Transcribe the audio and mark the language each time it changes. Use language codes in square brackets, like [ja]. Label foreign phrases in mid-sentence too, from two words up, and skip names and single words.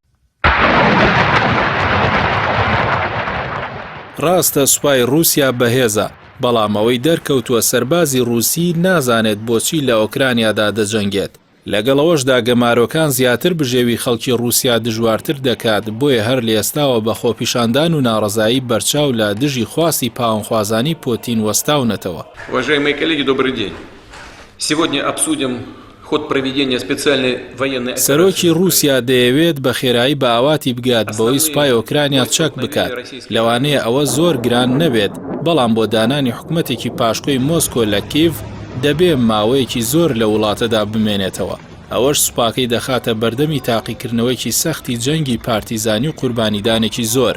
[ckb] ڕاستە سوپای رووسیا بەهێزە، بەڵام ئەوەی دەرکەوتووە سەربازی رووسی نازانێت بۆچی لە ئۆکرانیادا دەجەنگێت. لەگەڵەوەشدا گەمارۆکان زیاتر بژێوی خەڵکی رووسیا دژوارتر دەکات، بۆیە هەر لە ئێستاوە بە خۆپیشاندان و ناڕەزایی بەرچاو لە دژی خواستی پاوەخوازانی پۆتین وەستاونەتەوە. [ru] Уважаемые коллеги, добрый день. Сегодня обсудим ход проведения специальной военной операции. [ckb] سەرۆکی رووسیا دەیەوێت بە خێرایی بە ئاواتی بگات بەوەی سوپای ئۆکرانیا چەک بکات. لەوانەیە ئەوە زۆر گران نەبێت، بەڵام بۆ دانانی حکومەتێکی پاشکۆی مۆسکۆ لە کیڤ دەبێ ماوەیەکی زۆر لە وڵاتەدا بمێنێتەوە. ئەوەش سوپاکەی دەخاتە بەردەمی تاقیکردنەوەیکی سەختی جەنگی پارتیزانی و قوربانیدانێکی زۆر.